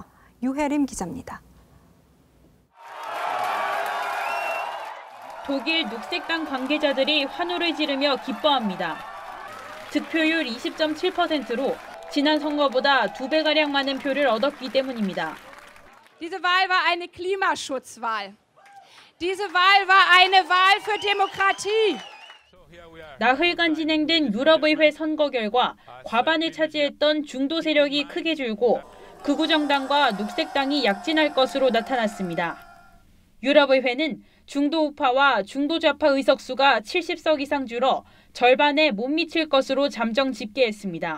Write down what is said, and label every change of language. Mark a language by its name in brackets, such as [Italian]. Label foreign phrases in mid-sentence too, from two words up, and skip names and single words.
[Korean] 유혜림 기자입니다. 독일 녹색당 관계자들이 환호를 지르며 기뻐합니다. 득표율 20.7%로 지난 선거보다 2배가량 많은 표를 얻었기 때문입니다. [German] Diese Wahl war eine Klimaschutzwahl. Diese Wahl war eine Wahl für Demokratie. [Korean] 나흘간 진행된 유럽의회 선거 결과 과반을 차지했던 중도 세력이 크게 줄고 극우 정당과 녹색당이 약진할 것으로 나타났습니다. 유럽의회는 중도 우파와 중도 좌파 의석수가 70석 이상 줄어 절반에 못 미칠 것으로 잠정 집계했습니다.